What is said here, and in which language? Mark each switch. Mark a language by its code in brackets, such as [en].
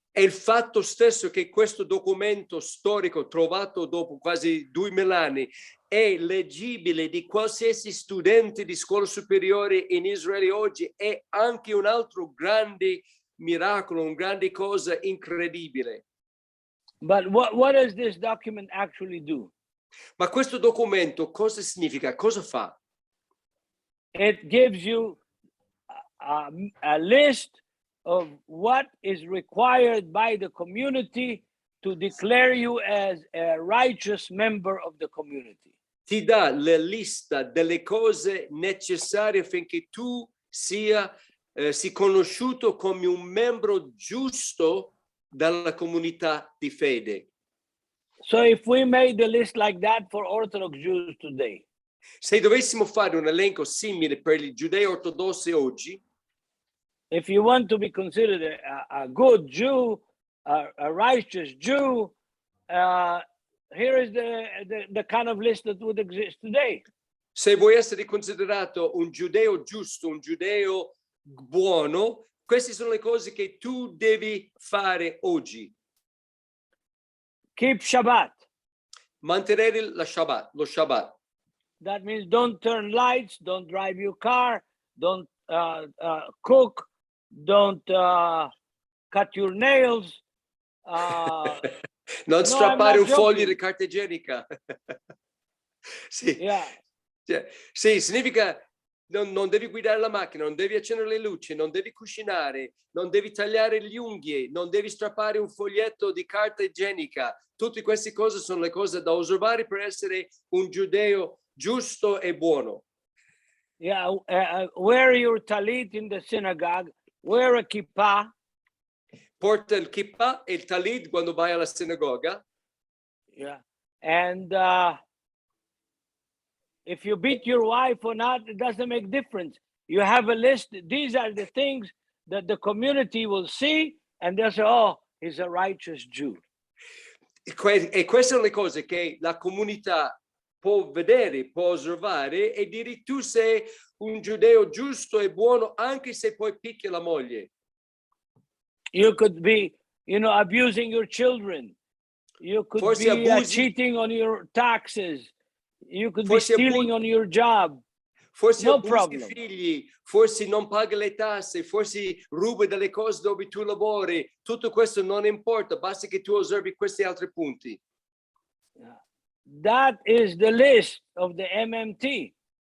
[it] È il fatto stesso che questo documento storico trovato dopo quasi 2000 anni è leggibile di qualsiasi studente di scuola superiore in Israele oggi è anche un altro grande miracolo, una grande cosa incredibile. [en] But what does this document actually do? [it] Ma questo documento cosa significa? Cosa fa? [en] It gives you a list of what is required by the community to declare you as a righteous member of the community. [it] Ti dà la lista delle cose necessarie affinché tu sia conosciuto come un membro giusto della comunità di fede. [en] So if we made a list like that for Orthodox Jews today, [it] se dovessimo fare un elenco simile per gli giudei ortodossi oggi, [en] if you want to be considered a good Jew, a righteous Jew, here is the kind of list that would exist today. [it] Se vuoi essere considerato un giudeo giusto, un giudeo buono, queste sono le cose che tu devi fare oggi. [en] Keep Shabbat. [it] Mantenere lo Shabbat. [en] That means don't turn lights, don't drive your car, don't cook, don't cut your nails. [it] Non strappare un foglio di carta igienica. Sì. [en] Yeah. [it] Sì, significa non devi guidare la macchina, non devi accendere le luci, non devi cucinare, non devi tagliare gli unghie, non devi strappare un foglietto di carta igienica. Tutte queste cose sono le cose da osservare per essere un giudeo giusto e buono. [en] Yeah, wear your talit in the synagogue, wear a kippah. [it] Porta il kippah e il talit quando vai alla sinagoga. [en] Yeah, and if you beat your wife or not, it doesn't make difference. You have a list. These are the things that the community will see, and they'll say, "Oh, he's a righteous Jew." [it] E queste sono le cose che la comunità può vedere, può osservare e dire tu sei un giudeo giusto e buono anche se poi picchi la moglie. [en] You could be, abusing your children. You could be cheating on your taxes. You could be stealing on your job. [it] Forse no abusi [en] problem. [it] I figli, forse non paghi le tasse, forse rubi delle cose dove tu lavori. Tutto questo non importa, basta che tu osservi questi altri punti. [en] That is the list of the MMT.